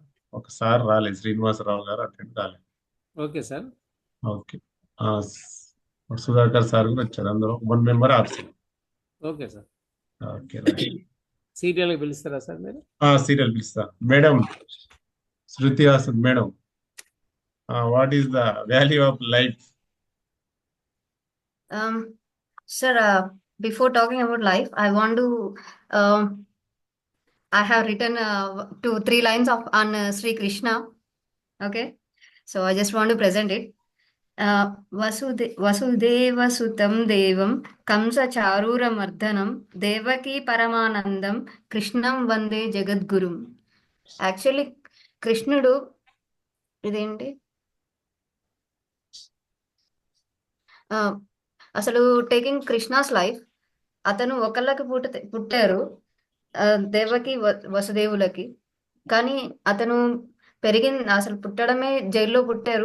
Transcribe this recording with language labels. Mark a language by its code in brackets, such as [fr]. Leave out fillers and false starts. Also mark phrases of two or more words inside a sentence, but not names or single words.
[te] ఒకసారి రాలేదు, శ్రీనివాసరావు గారు అటెండ్ కాలేదు. [en] okay sir. [te] ఓకే, సుధాకర్ సార్ కూడా వచ్చారు. అందరూ 1 [en] member absent. okay sir. okay right. [te] సీరియల్ పిలుస్తారా సార్ మీరు? సీరియల్ పిలుస్తా. మేడం శృతి హాసన్ మేడం, [en] What is the value of life? Sir, before talking about life, I want to, I have written 2-3 lines on Sri Krishna. Okay, so I just want to present it. [sa] वसुदेव सुतं देवं कंस चाणूर मर्दनम् देवकी परमानन्दं कृष्णं वन्दे जगद्गुरुम्. [te] Actually, కృష్ణుడు ఇదేంటి అసలు [en] taking Krishna's life, [te] అతను ఒకళ్ళకి పుట్టారు, దేవకి వసుదేవులకి. కానీ అతను అసలు పుట్టడమే జైల్లో పుట్టారు.